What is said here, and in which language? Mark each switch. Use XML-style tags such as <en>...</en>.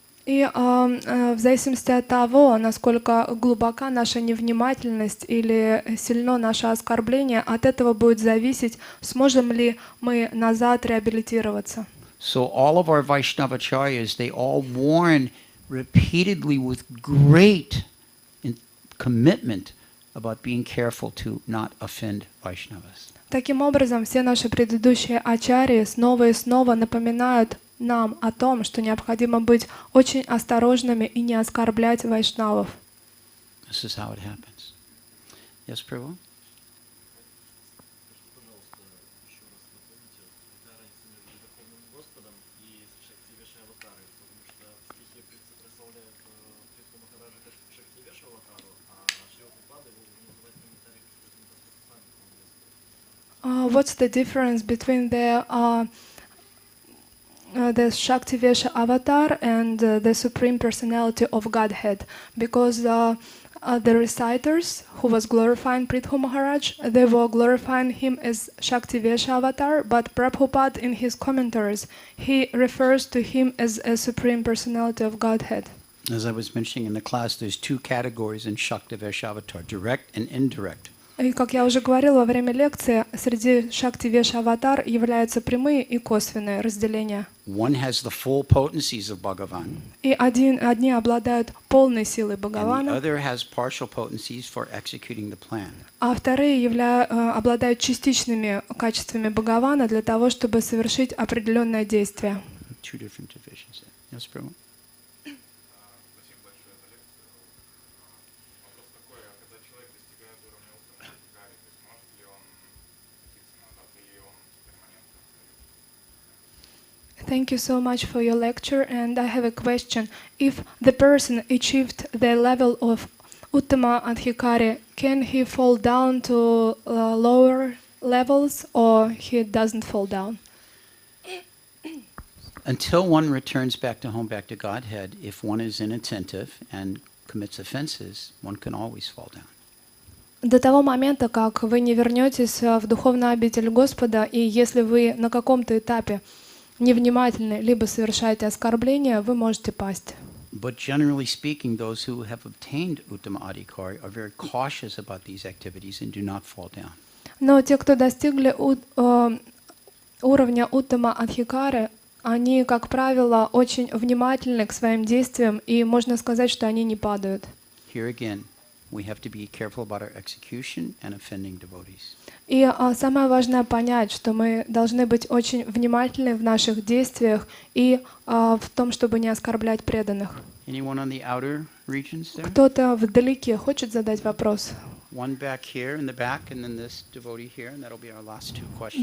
<ru>И в зависимости от того, насколько глубока наша невнимательность или сильно наше оскорбление, от этого будет зависеть, сможем ли мы назад реабилитироваться.</ru> <en>So all of our Vaishnavacharyas, they all warn repeatedly with great commitment about being careful to not offend Vaishnavas.</en> <ru>Таким образом, все наши предыдущие ачарьи снова и снова напоминают нам о том, что необходимо быть очень осторожными и не оскорблять вайшнавов.</ru> <en>This is how it happens. Yes, Prabhu? What's the difference between the Shaktivesha avatar and the Supreme Personality of Godhead? Because the reciters who was glorifying Prithu Maharaj, they were glorifying him as Shaktivesha avatar, but Prabhupada in his commentaries, he refers to him as a Supreme Personality of Godhead. As I was mentioning in the class, there's two categories in Shaktivesha avatar, direct and indirect.</en> <ru>И, как я уже говорила во время лекции, среди Шактивеша аватар являются прямые и косвенные разделения.</ru> <en>One has the full potencies of Bhagavan,</en> <ru>И одни обладают полной силой</ru> <en>and the</en> <ru>Бхагавана,</ru> <en>other has partial potencies for executing the plan.</en> <ru>а вторые обладают частичными качествами Бхагавана для того, чтобы совершить определенное действие.</ru> <en>Two different divisions. Yes, Prabhu?</en> <ru>Спасибо большое за лекцию. Вопрос такой, а когда человек достигает уровня уттама адхикари, то есть может ли он катиться назад, или он перманентно остается?</ru> <en>Thank you so much for your lecture, and I have a question. If the person achieved the level of Uttama Adhikari, can he fall down to lower levels, or he doesn't fall down? Until one returns back to home, back to Godhead, if one is inattentive and commits offenses, one can always fall down.</en> <ru>До того момента, как вы не вернетесь в духовную обитель Господа, и если вы на каком-то этапе невнимательны, либо совершаете оскорбление, вы можете пасть.</ru> <en>But generally speaking, those who have obtained Uttama Adhikari are very cautious about these activities and do not fall down.</en> <ru>Но те, кто достигли уровня Уттама Адхикары, они, как правило, очень внимательны к своим действиям, и можно сказать, что они не падают.</ru> <en>Here again, we have to be careful about our execution and offending devotees.</en> <ru>И самое важное понять, что мы должны быть очень внимательны в наших действиях и в том, чтобы не оскорблять преданных.</ru> <en>Anyone on the outer regions there?</en> <ru>Кто-то вдалеке хочет задать вопрос?</ru> <en>One back here in the back, and then this devotee here, and that'll be our last two questions.</en>